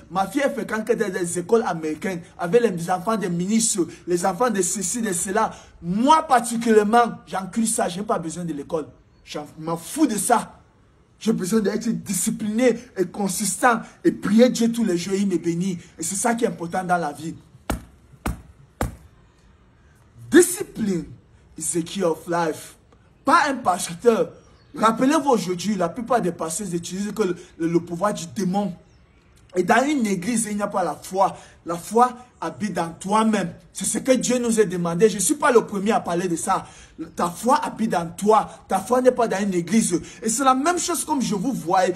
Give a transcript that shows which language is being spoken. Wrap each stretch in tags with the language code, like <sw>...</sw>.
<fr>Ma fille, elle fréquente des écoles américaines avec les enfants des ministres, les enfants de ceci, de cela. Moi, particulièrement, j'encule ça. Je n'ai pas besoin de l'école. Je m'en fous de ça. J'ai besoin d'être discipliné et consistant et prier Dieu tous les jours. Il me bénit. Et c'est ça qui est important dans la vie.</fr> <en>Discipline is the key of life.</en> <fr>Pas un pasteur. Rappelez-vous aujourd'hui, la plupart des pasteurs utilisent que le pouvoir du démon. Et dans une église, il n'y a pas la foi. La foi, habite dans toi-même. C'est ce que Dieu nous a demandé. Je ne suis pas le premier à parler de ça. Ta foi habite dans toi. Ta foi n'est pas dans une église. Et c'est la même chose comme je vous vois.</fr>